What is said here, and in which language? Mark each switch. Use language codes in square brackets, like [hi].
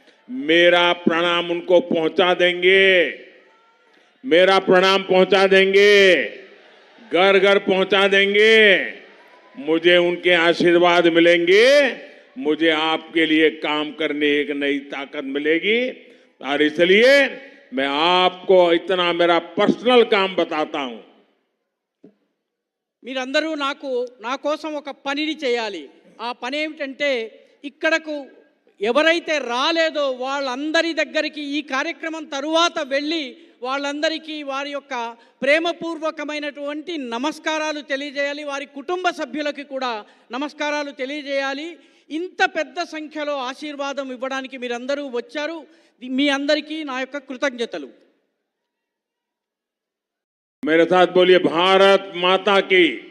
[hi] मेरा प्रणाम उनको पहुंचा देंगे, मेरा प्रणाम पहुंचा देंगे, घर घर पहुंचा देंगे। मुझे उनके आशीर्वाद मिलेंगे, मुझे आपके लिए काम करने एक नई ताकत मिलेगी। और इसलिए मैं आपको इतना मेरा पर्सनल काम बताता हूं। [te] మీరందరూ నా కోసం ఒక పనిని చేయాలి. ఆ పని ఏమిటంటే, ఇక్కడకు ఎవరైతే రాలేదో వాళ్ళందరి దగ్గరికి ఈ కార్యక్రమం తరువాత వెళ్ళి వాళ్ళందరికీ వారి యొక్క ప్రేమపూర్వకమైనటువంటి నమస్కారాలు తెలియజేయాలి. వారి కుటుంబ సభ్యులకి కూడా నమస్కారాలు తెలియజేయాలి. ఇంత పెద్ద సంఖ్యలో ఆశీర్వాదం ఇవ్వడానికి మీరందరూ వచ్చారు. మీ అందరికీ నా యొక్క కృతజ్ఞతలు. [hi] मेरे साथ बोलिए, भारत माता की